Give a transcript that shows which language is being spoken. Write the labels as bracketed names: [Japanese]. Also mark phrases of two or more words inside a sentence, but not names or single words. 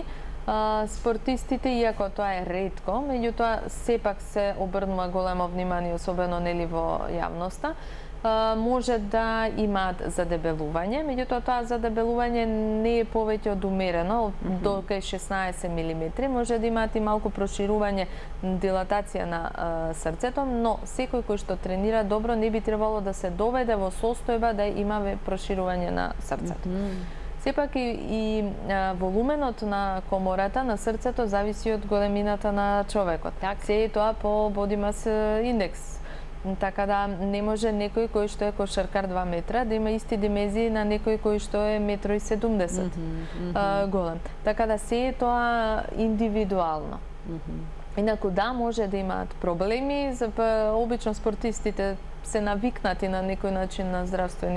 [Macedonian] Спортистите, иако тоа е ретко, меѓутоа сепак се обрнува големо внимание, особено нели во јавноста, може да имаат задебелување, меѓутоа тоа задебелување не е повеќе од умерено, до кај 16 мм, може да имаат и малку проширување, дилатација на срцето, но секој кој што тренира добро не би требало да се доведе во состојба да има проширување на срцето. Сепак и волуменот на комората на срцето зависи од големината на човекот. Се е тоа по [English] body mass index. [Macedonian] Така да не може некој кој што е кошаркар 2 метра да има исти димензии на некој кој што е 1,70 м голем. Така да се е тоа индивидуално. Инаку да, може да имаат проблеми, обично спортистите се навикнати на некој начин на здравствени